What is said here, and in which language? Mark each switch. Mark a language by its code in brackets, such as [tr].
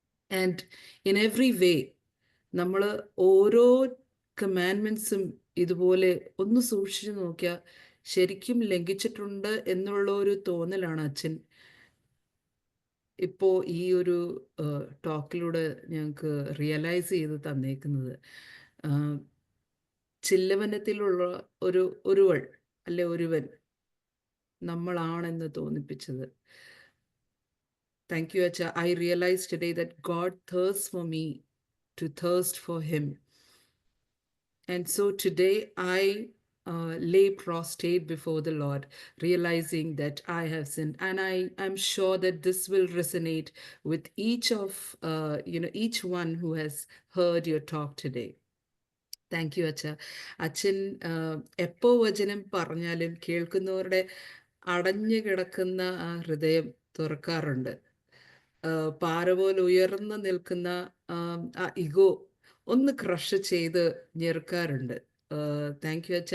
[en] and in every way [ml] നമ്മൾ ഓരോ കമാൻഡ്മെൻറ്റ്സും ഇതുപോലെ ഒന്ന് സൂക്ഷിച്ചു നോക്കിയാൽ ശരിക്കും ലംഘിച്ചിട്ടുണ്ട് എന്നുള്ള ഒരു തോന്നലാണ് അച്ഛൻ ഇപ്പോൾ ഈ ഒരു ടോക്കിലൂടെ ഞങ്ങൾക്ക് റിയലൈസ് ചെയ്ത് തന്നേക്കുന്നത്. ചില്ലവനത്തിലുള്ള ഒരുവൾ അല്ലെ ഒരുവൻ നമ്മളാണെന്ന് തോന്നിപ്പിച്ചത്. [en] Thank you അച്ഛ. I realize today that God thirsts for me to thirst for him. And so today I lay prostrate before the Lord, realizing that I have sinned, and I'm sure that this will resonate with each of each one who has heard your talk today. Thank you അച്ഛ. [ml] അച്ഛൻ എപ്പോൾ വചനം പറഞ്ഞാലും കേൾക്കുന്നവരുടെ അടഞ്ഞു കിടക്കുന്ന ആ ഹൃദയം തുറക്കാറുണ്ട്. പാറ പോലെ ഉയർന്നു നിൽക്കുന്ന ആ ഇഗോ ഒന്ന് ക്രഷ് ചെയ്ത് ഞെരുക്കാറുണ്ട്. [en] thank you [ml] അച്ഛ.